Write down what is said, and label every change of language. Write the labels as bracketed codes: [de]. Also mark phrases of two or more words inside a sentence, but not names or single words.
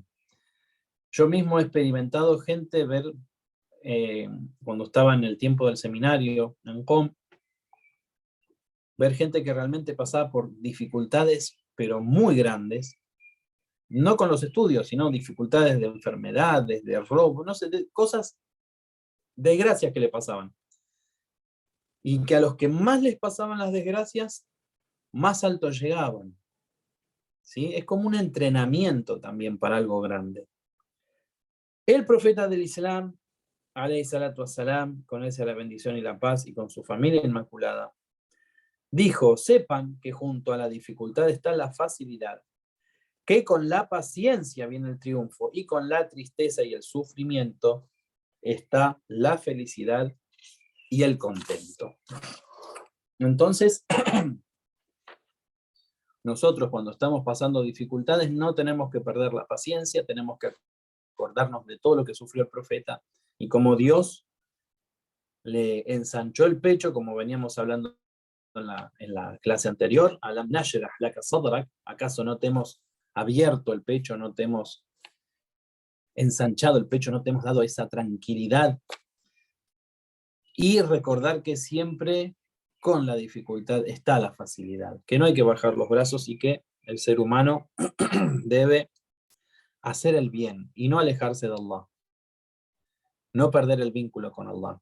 [es] Yo mismo he experimentado gente ver, cuando estaba en el tiempo del seminario en COM, ver gente que realmente pasaba por dificultades, pero muy grandes, no con los estudios, sino dificultades de enfermedades, de robo, no sé, de cosas, desgracias que le pasaban. Y que a los que más les pasaban las desgracias, más alto llegaban. ¿Sí? Es como un entrenamiento también para algo grande. El profeta del Islam, [ar] عليه الصلاة والسلام, [es] con él sea la bendición y la paz, y con su familia inmaculada, dijo: sepan que junto a la dificultad está la facilidad, que con la paciencia viene el triunfo, y con la tristeza y el sufrimiento está la felicidad y el contento. Entonces, nosotros cuando estamos pasando dificultades no tenemos que perder la paciencia, tenemos que acordarnos de todo lo que sufrió el profeta y cómo Dios le ensanchó el pecho, como veníamos hablando en la clase anterior. [ar] ألم نشرح لك صدرك, [es] ¿acaso no te hemos abierto el pecho, no te hemos ensanchado el pecho, no te hemos dado esa tranquilidad? Y recordar que siempre con la dificultad está la facilidad, que no hay que bajar los brazos y que el ser humano debe hacer el bien y no alejarse de Allah, no perder el vínculo con Allah.